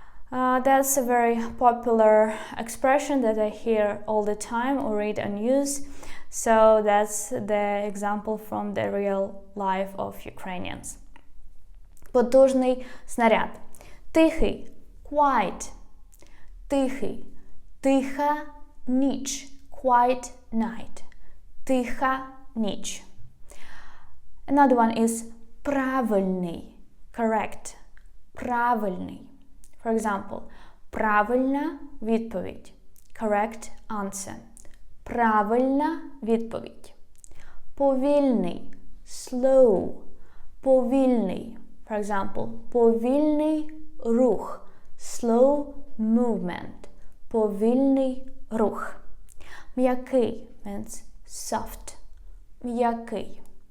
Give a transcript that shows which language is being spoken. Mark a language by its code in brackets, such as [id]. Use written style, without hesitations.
[en] That's a very popular expression that I hear all the time or read on news. So that's the example from the real life of Ukrainians. [uk] Потужний снаряд. Тихий, quiet. Тихий, тиха ніч, [en] quiet night. [uk] Тиха ніч. [en] Another one is правильний, correct. [uk] Правильний. [en] For example, [uk] правильна відповідь, [en] correct answer. [uk] Правильна відповідь. Повільний, slow, повільний. [en] For example, [uk] повільний рух, [en] slow movement, повільний рух. [uk] М'який [en] means soft, [uk] м'який.